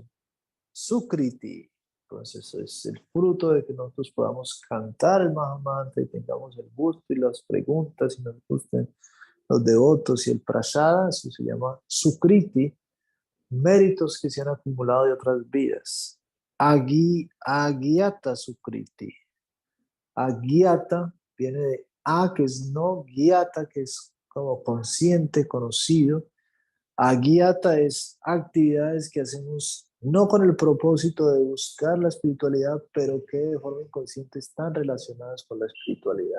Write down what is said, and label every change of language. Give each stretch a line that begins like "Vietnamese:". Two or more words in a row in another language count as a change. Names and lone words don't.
Spanish: Sukriti. Entonces es el fruto de que nosotros podamos cantar el Mahamantra y tengamos el gusto y las preguntas y nos gusten los devotos y el prasada, eso se llama Sukriti, méritos que se han acumulado de otras vidas. Agyata Sukriti. Agyata viene de A, que es no, Gyata, que es como consciente, conocido. Agyata es actividades que hacemos no con el propósito de buscar la espiritualidad, pero que de forma inconsciente están relacionadas con la espiritualidad.